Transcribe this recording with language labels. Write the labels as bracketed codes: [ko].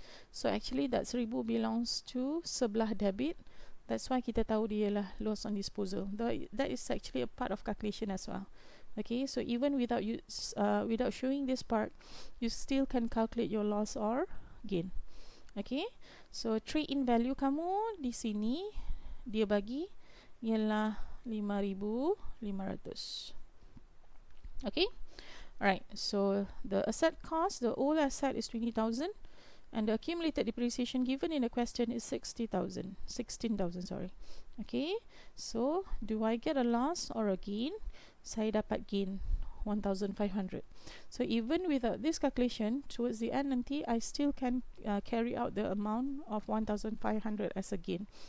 [en] So actually that 1,000 belongs to [ms] sebelah [en] debit. That's why [ms] kita tahu dia ialah [en] loss on disposal. That is actually a part of calculation as well. Okay, so even without without showing this part, you still can calculate your loss or gain. [ms] Okay, so trade-in value kamu di sini dia bagi ialah 5,500. [en] Okay, alright, so the asset cost, the old asset is 20,000, and the accumulated depreciation given in the question is 16,000, sorry. Okay, so do I get a loss or a gain? [ms] Saya dapat gain 1,500. [en] So even without this calculation, towards the end [ms] nanti, [en] I still can carry out the amount of 1,500 as a gain.